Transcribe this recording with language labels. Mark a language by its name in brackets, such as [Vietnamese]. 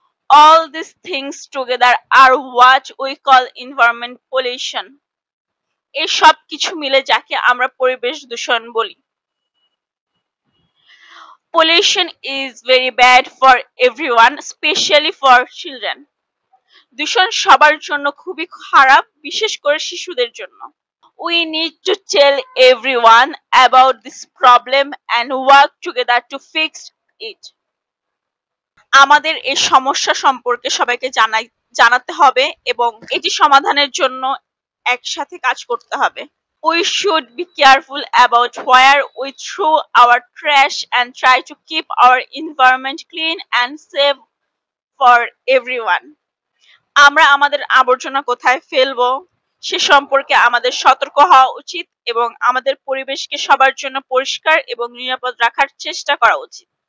[English] All these things together are what we call environment pollution. [Bangla] এই সব কিছু মিলে যাকে আমরা পরিবেশ দূষণ বলি. [English] Pollution is very bad for everyone, especially for children. [Bangla] দূষণ সবার জন্য খুবই খারাপ, বিশেষ করে শিশুদের জন্য. [English] We need to tell everyone about this problem and work together to fix it. [Bangla] আমাদের এই সমস্যা সম্পর্কে সবাইকে জানাতে হবে এবং এটি সমাধানের জন্য একসাথে কাজ করতে হবে. [English] We should be careful about where we throw our trash and try to keep our environment clean and safe for everyone. [Bangla] আমরা আমাদের আবর্জনা কোথায় ফেলবো সে সম্পর্কে আমাদের সতর্ক হওয়া উচিত এবং আমাদের পরিবেশকে সবার জন্য পরিষ্কার এবং নিরাপদ রাখার চেষ্টা করা উচিত.